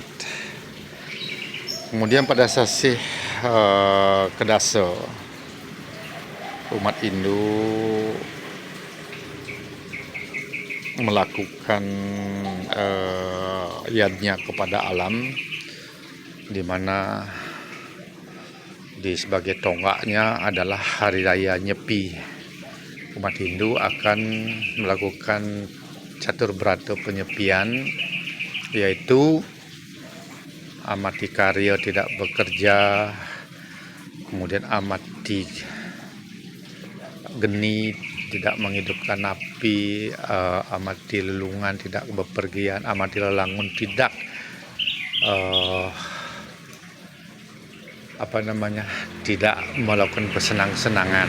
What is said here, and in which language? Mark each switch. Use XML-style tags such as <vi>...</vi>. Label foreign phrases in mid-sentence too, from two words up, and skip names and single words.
<id>Kemudian pada sasi Kedasa, umat Hindu melakukan yadnya kepada alam, di mana sebagai tonggaknya adalah hari raya Nyepi. Umat Hindu akan melakukan catur berata penyepian, yaitu</id> <ban>amati karya</ban> <id>tidak bekerja, kemudian</id> <ban>amati geni</ban> <id>tidak menghidupkan api,</id> <ban>amati lelungan</ban> <id>tidak bepergian,</id> <ban>amati lelangun</ban> <id>tidak tidak melakukan bersenang-senangan.</id>